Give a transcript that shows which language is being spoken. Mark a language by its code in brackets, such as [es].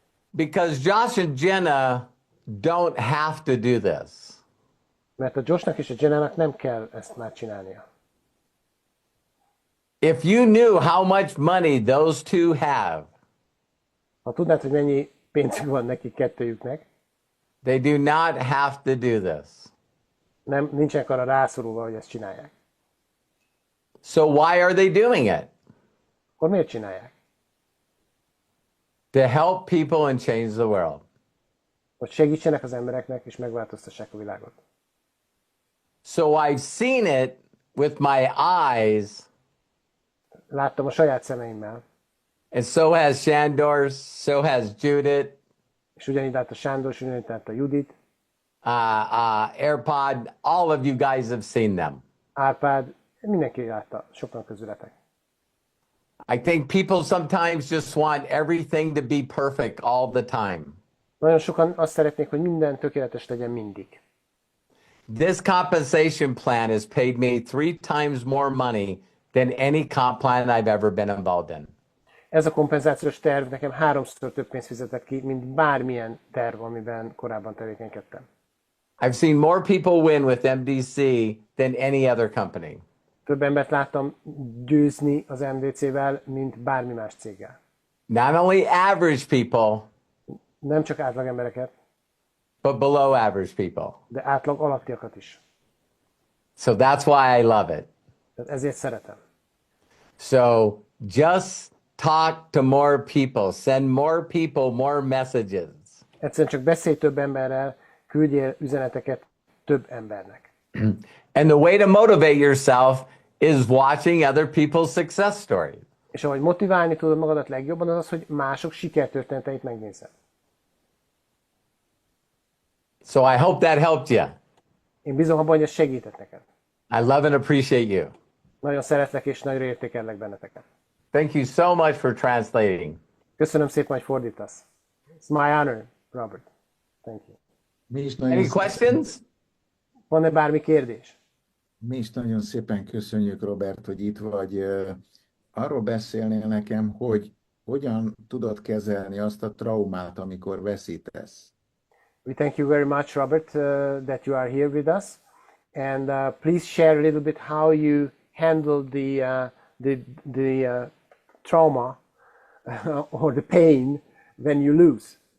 [en] Because Josh and Jenna don't have to do this. [hu] Mert a Joshnak és a Jennának nem kell ezt már csinálnia. [en] If you knew how much money those two have, [hu] ha tudnád, hogy mennyi pénzük van nekik kettőjüknek, [en] they do not have to do this. [hu] Nincsenek arra rászorulva, hogy ezt csinálják. [en] So why are they doing it? [hu] Akkor miért csinálják? [en] To help people and change the world. [hu] Hogy segítsenek az embereknek és megváltoztassák a világot. [en] So I've seen it with my eyes. [hu] Láttam a saját szemeimmel. [en] And so has Shandor, so has Judith. [hu] És ugyanígy látta Sándor, és ugyanígy látta Judit. [en] AirPod, all of you guys have seen them. [hu] Árpád, mindenki látta, sokan közületek. [en] I think people sometimes just want everything to be perfect all the time. [hu] Nagyon sokan azt szeretnék, hogy minden tökéletes legyen mindig. [en] This compensation plan has paid me 3 times more money than any comp plan I've ever been involved in. [hu] Ez a kompenzációs terv nekem 3-szor több pénzt fizetett ki, mint bármilyen terv, amiben korábban tevékenykedtem. [en] I've seen more people win with MDC than any other company. [hu] Több embert láttam győzni az MDC-vel, mint bármi más céggel. [en] Not only average people, [hu] Nem csak átlag embereket, [en] but below average people. [hu] de átlag alattiakat is. [en] So that's why I love it. [hu] Tehát ezért szeretem. [en] So just talk to more people, send more people more messages. [hu] Egyszerűen csak beszélj több emberrel, küldjél üzeneteket több embernek. [en] And the way to motivate yourself is watching other people's success stories. [hu] És ahogy motiválni tudod magadat legjobban, az az, hogy mások sikertörténeteit megnézed. [en] So I hope that helped you. [hu] Én bízom abban, hogy ez segített neked. [en] I love and appreciate you. [hu] Nagyon szeretlek és nagyra értékellek benneteket. [en] Thank you so much for translating. [hu] Köszönöm szépen, hogy fordítasz. [en] It's my honor, Robert. Thank you. [hu] Mi is nagyon [en] Any questions? [hu] Van-e bármi kérdés? Mi is nagyon szépen köszönjük, Robert, hogy itt vagy. Arról beszélnél nekem, hogy hogyan tudod kezelni azt a traumát, amikor veszítesz. [en] We thank you very much, Robert, that you are here with us. And please share a little bit how you handle the trauma or the pain when you lose.